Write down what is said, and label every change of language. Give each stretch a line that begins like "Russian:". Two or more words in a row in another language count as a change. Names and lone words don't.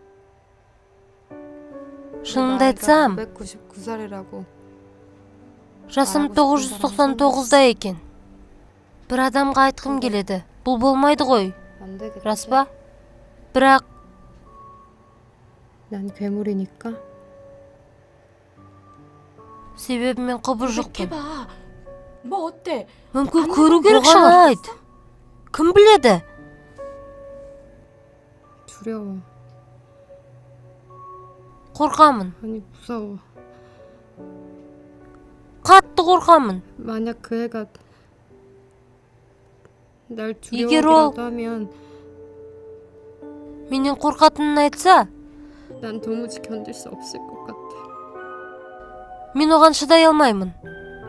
Kazakh: Шынымды айтсам,
Korean: 999살이라고.
Kazakh: жасым 999-да екен. Бір адамға айтқым келеді. Бұл болмайды ғой.
Korean: 안 되겠지?
Kazakh: Рас па? Бірақ
Korean: 난 괴물이니까.
Kazakh: себебі мен құбыжықпын.
Korean: 해봐. 뭐 어때?
Kazakh: мүмкін көру керек шығар. Кім біледі?
Korean: 두려워.
Kazakh: қорқамын.
Korean: 아니 무서워.
Kazakh: қатты қорқамын.
Korean: 만약 그 애가 날 이게 로- 두려워하기라도 하면
Kazakh: менен қорқатынын айтса,
Korean: 난 도무지 견딜 수 없을 것 같아.
Kazakh: мен оған шыдай алмаймын.